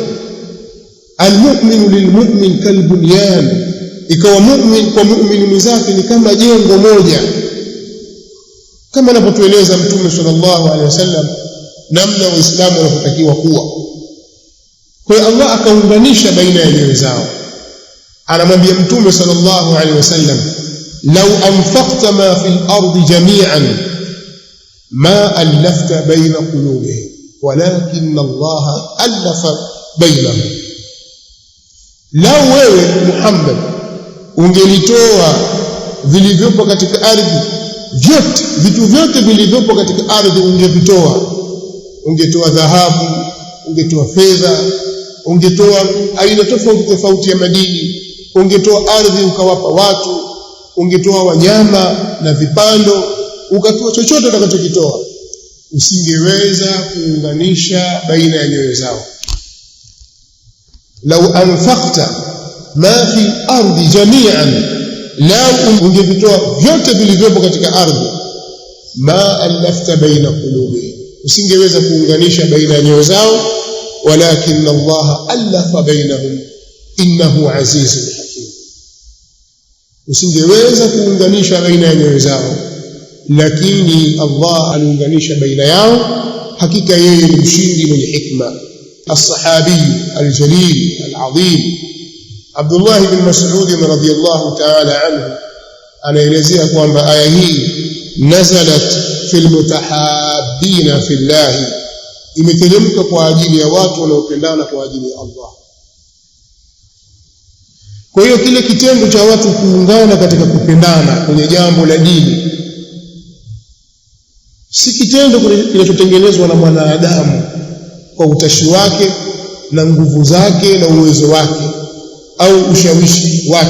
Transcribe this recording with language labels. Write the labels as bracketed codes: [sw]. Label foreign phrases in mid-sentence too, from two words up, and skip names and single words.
[ar] المؤمن للمؤمن كالبنيان, [sw] ikawa mu'min kwa mu'min mwenzake ni kama jengo moja, kama anapotueleza Mtume [ar] صلى الله عليه وسلم [sw] namna waislamu wanapotakiwa kuwa. Kwa hiyo Allah akaunganisha baina ya nyoyo zao. Anamwambia Mtume [ar] صلى الله عليه وسلم لو أنفقت ما في الأرض جميعا ما ألفت بين قلوبهم ولكن الله ألف بينهم. [sw] Lau wewe Muhammad ungelitoa vilivyopo katika ardhi vyote, vitu vyote vilivyopo katika ardhi ungevitoa, ungetoa dhahabu, ungetoa fedha, ungetoa aina tofauti tofauti ya madini, ungetoa ardhi ukawapa watu, ungetoa wanyama na vipando, ukatoa chochote utakachokitoa, usingeweza kuunganisha baina ya nyoyo zao. [ar] لو أنفقت ما في الأرض جميعا, [sw] lau ungevitoa vyote vilivyopo katika ardhi, [ar] ما ألفت بين قلوب, [sw] usingeweza kuunganisha baina ya nyoyo zao, [ar] ولكن الله ألف بينهم إنه عزيز حكيم. [sw] Usingeweza kuunganisha baina ya nyoyo zao, lakini Allah aliunganisha baina yao, hakika yeye ni mshindi mwenye hikma. [ar] الصحابي الجليل العظيم عبد الله بن مسعود رضي الله تعالى عنه [sw] anaelezea kwamba aya hii [ar] نزلت في المتحابين في الله, [sw] imeteremka kwa ajili ya watu wanaopendana kwa ajili ya Allah. Kwa hiyo kile kitendo cha watu kuungana katika kupendana kwenye jambo la dini si kitendo kinachotengenezwa na mwanadamu kwa utashi wake na nguvu zake na uwezo wake au ushawishi wake.